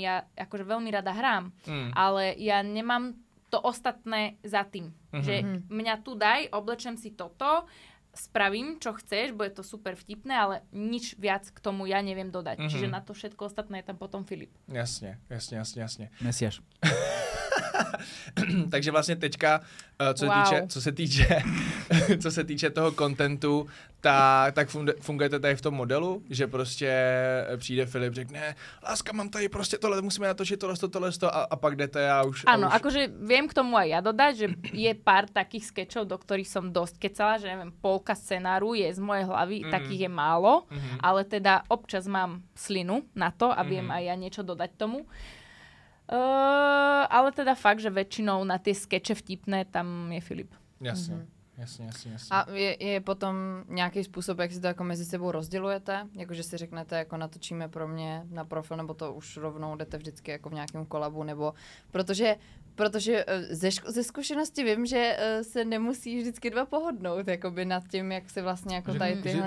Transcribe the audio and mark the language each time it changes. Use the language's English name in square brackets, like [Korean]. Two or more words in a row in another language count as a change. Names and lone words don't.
[Slovak] Ja akože veľmi rada hrám, ale ja nemám to ostatné za tým. Že mňa tu daj, oblečem si toto, spravím, čo chceš, bude to super vtipné, ale nič viac k tomu ja neviem dodať. Čiže na to všetko ostatné je tam potom Filip. Jasne. Mesiáš. [Czech] Takže vlastně teďka, co se týče toho kontentu, tak fungujete tady v tom modelu, že prostě přijde Filip, řekne, láska, mám tady prostě tohle, musíme natočit tohle a pak jdete a už... [Slovak] Áno, akože viem k tomu aj ja dodať, že je pár takých skečov, do ktorých som dosť kecala, že neviem, polka scenáru je z mojej hlavy, takých je málo, ale teda občas mám slinu na to a viem aj ja niečo dodať tomu. Ale teda fakt, že väčšinou na tie skeče vtipné tam je Filip. [Czech] Jasně. A je potom nějaký způsob, jak si to jako mezi sebou rozdělujete? Jakože si řeknete, jako natočíme pro mě na profil, nebo to už rovnou jdete vždycky jako v nějakém kolabu, nebo protože ze zkušenosti vím, že se nemusí vždycky dva pohodnout, jakoby nad tím, jak se vlastně jako tady tyhle...